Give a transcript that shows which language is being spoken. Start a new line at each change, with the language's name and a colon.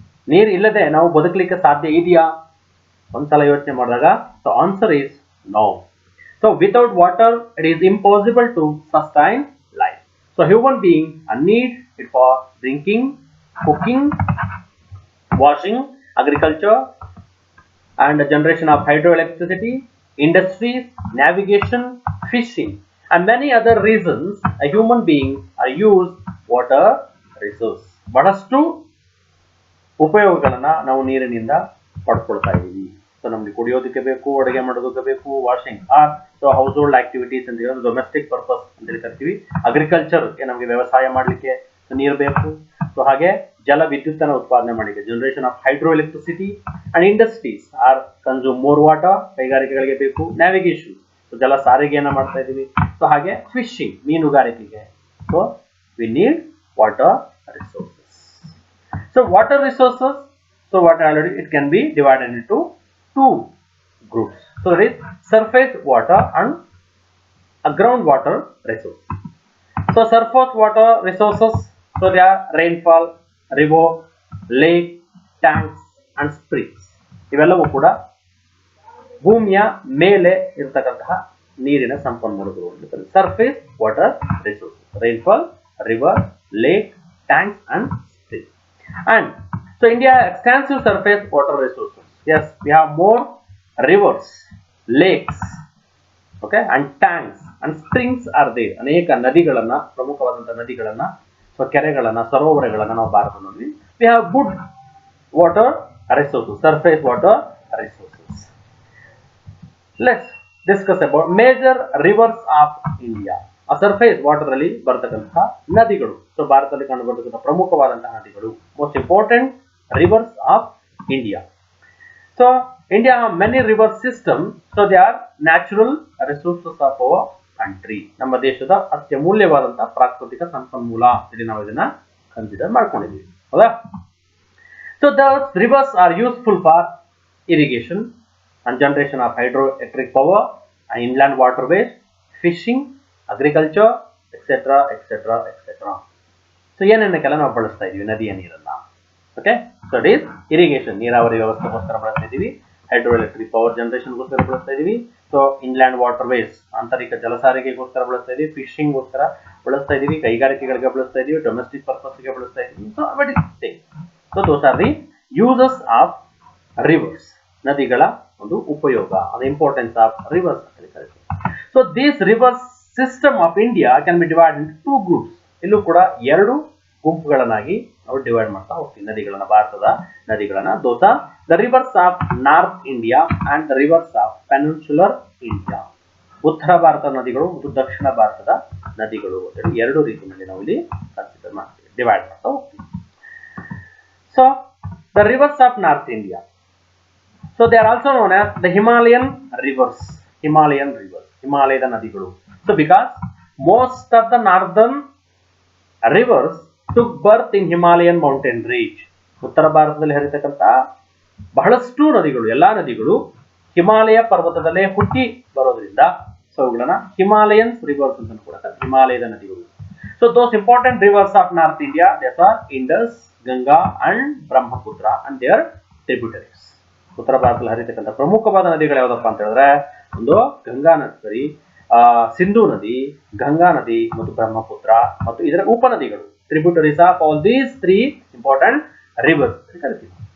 Kannada: ನೀರು ಇಲ್ಲದೆ ನಾವು ಬದುಕಲಿಕ್ಕೆ ಸಾಧ್ಯ ಇದೆಯಾ? ಒಂದ್ಸಲ ಯೋಚನೆ ಮಾಡಿದಾಗ
English: so answer is no. So without water it is impossible to sustain life. So human beings need it for drinking, cooking, washing, agriculture and the generation of hydroelectricity, industries, navigation, fishing and many other reasons a human being use water resource.
Kannada: ಬಹಳಷ್ಟು ಉಪಯೋಗಗಳನ್ನ ನಾವು ನೀರಿನಿಂದ ಪಡ್ಕೊಳ್ತಾ ಇದ್ದೀವಿ. So ನಮ್ಗೆ ಕುಡಿಯೋದಕ್ಕೆ ಬೇಕು, ಅಡುಗೆ ಮಾಡೋದಕ್ಕೆ ಬೇಕು, washing so house hold activities ಅಂತ ಹೇಳಿ ಡೊಮೆಸ್ಟಿಕ್ ಪರ್ಪಸ್ ಅಂತ ಹೇಳಿ ಕರಿತೀವಿ. ಅಗ್ರಿಕಲ್ಚರ್ಗೆ ನಮಗೆ ವ್ಯವಸಾಯ ಮಾಡಲಿಕ್ಕೆ ನೀರು ಬೇಕು. ಸೊ ಹಾಗೆ ಜಲ ವಿದ್ಯುತ್ತನ್ನು ಉತ್ಪಾದನೆ ಮಾಡಲಿಕ್ಕೆ
English: generation of hydroelectricity and industries are consume more water,
Kannada: ಕೈಗಾರಿಕೆಗಳಿಗೆ ಬೇಕು. ನ್ಯಾವಿಗೇಷನ್, ಸೊ ಜಲ ಸಾರಿಗೆಯನ್ನ ಮಾಡ್ತಾ ಇದ್ದೀವಿ. ಸೊ ಹಾಗೆ ಫಿಶಿಂಗ್, ಮೀನುಗಾರಿಕೆಗೆ. So
English: we need water resources. So water resources, so what already it can be divided into two groups. So there is surface water and groundwater resources. So surface water resources, so they are rainfall, river, lake, tanks and springs.
Kannada: ಇವೆಲ್ಲವೂ ಕೂಡ ಭೂಮಿಯ ಮೇಲೆ ಇರತಕ್ಕಂತಹ ನೀರಿನ ಸಂಪನ್ಮೂಲಗಳು.
English: Surface water resource, rainfall, river, lake, tanks and spring. And so India has extensive surface water resources. Yes, we have more rivers, lakes, okay, and tanks and springs are there.
Kannada: ಅನೇಕ ನದಿಗಳನ್ನ, ಪ್ರಮುಖವಾದಂತಹ ನದಿಗಳನ್ನ, so ಕೆರೆಗಳನ್ನ, ಸರೋವರಗಳನ್ನ ನಾವು ಭಾರತದಲ್ಲಿ
English: we have good water resources,
Kannada: surface water resources.
English: Let's discuss about major rivers of India.
Kannada: ಆ surface water ಅಲ್ಲಿ ಬರ್ತಕ್ಕಂತಹ ನದಿಗಳು. So ಭಾರತದಲ್ಲಿ ಕಂಡು ಬರ್ತಕ್ಕಂಥ ಪ್ರಮುಖವಾದಂತಹ ನದಿಗಳು,
English: Most important rivers of India. So India many river system, so they are natural resources of our country.
Kannada: ನಮ್ಮ ದೇಶದ ಅತ್ಯಮೂಲ್ಯವಾದಂತಹ ಪ್ರಾಕೃತಿಕ ಸಂಪನ್ಮೂಲ ಇಲ್ಲಿ ನಾವು ಇದನ್ನ ಕನ್ಸಿಡರ್ ಮಾಡ್ಕೊಂಡಿದ್ದೀವಿ, ಹೌದಾ?
English: So the rivers are useful for irrigation and generation of hydroelectric power and inland waterways, fishing, agriculture, etc, etc, etc.
Kannada: So ಏನನ್ನೆಲ್ಲ ನಾವು ಬಳಸ್ತಾ ಇದೀವಿ ನದಿಯ ನೀರನ್ನ? Okay,
English: so it is irrigation,
Kannada: ನೀರಾವರಿ ವ್ಯವಸ್ಥೆಗೋಸ್ಕರ ಬಳಸ್ತಾ ಇದೀವಿ. ಹೈಡ್ರೋಎಲೆಕ್ಟ್ರಿಕ್ ಪವರ್ ಜನರೇಷನ್ಗೋಸ್ಕರ ಬಳಸ್ತಾ ಇದೀವಿ. ಸೊ ಇನ್ಲ್ಯಾಂಡ್ ವಾಟರ್ವೇಸ್, ಆಂತರಿಕ ಜಲಸಾರಿಗೆಗೋಸ್ಕರ ಬಳಸ್ತಾ ಇದೀವಿ. ಫಿಶಿಂಗ್ ಗೋಸ್ಕರ ಬಳಸ್ತಾ ಇದೀವಿ. ಕೈಗಾರಿಕೆಗಳಿಗೆ ಬಳಸ್ತಾ ಇದೀವಿ. ಡೊಮೆಸ್ಟಿಕ್ ಪರ್ಪಸ್ಗೆ ಬಳಸ್ತಾ ಇದೀವಿ.
English: So but it same. So those are the uses of rivers,
Kannada: ನದಿಗಳ ಒಂದು ಉಪಯೋಗ, ಅದು
English: importance of rivers
Kannada: ಅಂತ ಕರೀತಾರೆ.
English: So this rivers system of India can be divide in two groups.
Kannada: ಇಲ್ಲೂ ಕೂಡ ಎರಡು ಗುಂಪುಗಳನ್ನಾಗಿ ನಾವು ಡಿವೈಡ್ ಮಾಡ್ತಾ ಹೋಗ್ತೀವಿ ನದಿಗಳನ್ನ, ಭಾರತದ ನದಿಗಳನ್ನ.
English: Those are the rivers of north India and the rivers of peninsular India.
Kannada: ಉತ್ತರ ಭಾರತದ ನದಿಗಳು ಮತ್ತು ದಕ್ಷಿಣ ಭಾರತದ ನದಿಗಳು ಅಂತೇಳಿ ಎರಡು ರೀತಿಯಲ್ಲಿ ನಾವು ಇಲ್ಲಿ ಕನ್ಸಿಡರ್ ಮಾಡ್ತೀವಿ, ಡಿವೈಡ್ ಮಾಡ್ತಾ ಹೋಗ್ತೀವಿ.
English: So the rivers of north India, so they are also known as the Himalayan rivers. Himalayan rivers,
Kannada: ಹಿಮಾಲಯದ ನದಿಗಳು.
English: So because most of the northern rivers took birth in Himalayan mountain range.
Kannada: ಉತ್ತರ ಭಾರತದಲ್ಲಿ ಹರಿತಕ್ಕಂತ ಬಹಳಷ್ಟು ನದಿಗಳು, ಎಲ್ಲಾ ನದಿಗಳು ಹಿಮಾಲಯ ಪರ್ವತದಲ್ಲೇ ಹುಟ್ಟಿ ಬರೋದ್ರಿಂದ ಸೊ ಅವುಗಳನ್ನ ಹಿಮಾಲಯನ್ ರಿವರ್ಸ್ ಅಂತ ಕೂಡ ಕರೀತಾರೆ, ಹಿಮಾಲಯದ ನದಿಗಳು.
English: So those important rivers of North India, they are Indus, Ganga and Brahmaputra and their tributaries.
Kannada: ಉತ್ತರ ಭಾರತದಲ್ಲಿ ಹರಿತಕ್ಕಂಥ ಪ್ರಮುಖವಾದ ನದಿಗಳು ಯಾವ್ದಪ್ಪ ಅಂತ ಹೇಳಿದ್ರೆ, ಒಂದು ಗಂಗಾ ನದಿ, ಸಿಂಧೂ ನದಿ, ಗಂಗಾ ನದಿ ಮತ್ತು ಬ್ರಹ್ಮಪುತ್ರ ಮತ್ತು ಇದರ ಉಪನದಿಗಳು,
English: tributaries of all these three important rivers
Kannada: ಅಂತ ಕರಿತೀವಿ.